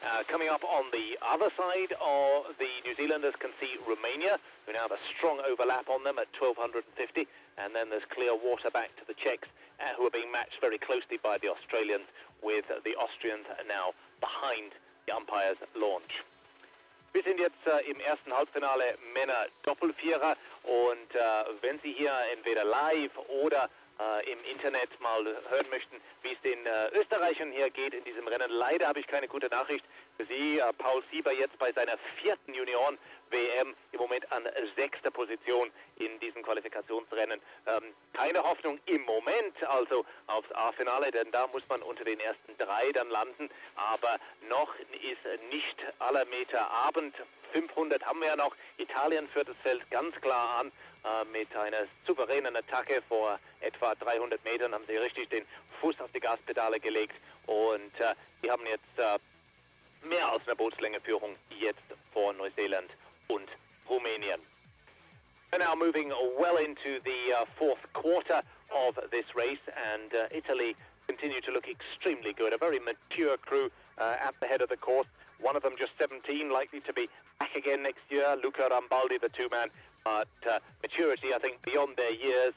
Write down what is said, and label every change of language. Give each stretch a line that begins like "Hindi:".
English: Coming up on the other side of the New Zealanders can see Romania, who now have a strong overlap on them at 1,250, and then there's clear water back to the Czechs, who are being matched very closely by the Australians, with the Austrians now behind the umpire's launch.
German: Wir sind jetzt im ersten Halbfinale Männer Doppelvierer, und wenn Sie hier entweder live oder im Internet mal hören möchten, wie es den Österreichern hier geht in diesem Rennen. Leider habe ich keine gute Nachricht für Sie. Paul Sieber jetzt bei seiner 4. Junioren-WM im Moment an 6. Position in diesem Qualifikationsrennen. Keine Hoffnung im Moment also aufs A-Finale, denn da muss man unter den ersten 3 dann landen. Aber noch ist nicht aller Meter Abend. 500 haben wir ja noch. Italien führt das Feld ganz klar an. Mit einer souveränen Attacke vor etwa 300 Metern haben sie richtig den Fuß auf die Gaspedale gelegt, und die haben jetzt mehr als eine Bootslänge Führung jetzt vor Neuseeland und Rumänien.
English: We're now moving well into the fourth quarter of this race, and Italy continue to look extremely good. A very mature crew at the head of the course. One of them just 17, likely to be back again next year. Luca Rambaldi, the 2-man. But maturity, I think, beyond their years.